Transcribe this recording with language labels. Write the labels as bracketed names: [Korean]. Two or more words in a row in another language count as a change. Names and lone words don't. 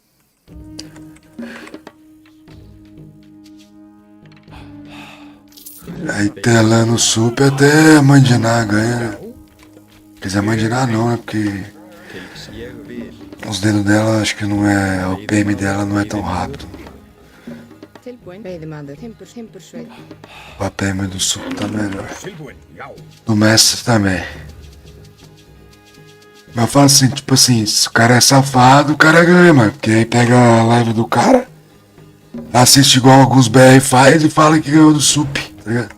[Portuguese] Aí tela no Sup até a Mandiná ganha, né? Quer dizer, a Mandiná não, né? Porque [Icelandic] Ég vil. [Portuguese] os dedos dela, acho que não é. O PM dela não é tão rápido. [Icelandic] Tilbúin. Veiðimaður. Timbursveit. [Portuguese] O PM do Sup tá melhor. [Icelandic] Tilbúin, já. [Portuguese] Do Mestre também. Mas eu falo assim, tipo assim, se o cara é safado, o cara ganha, mano. Porque aí pega a live do cara, assiste igual alguns BR faz e fala que ganhou do Sup, tá ligado?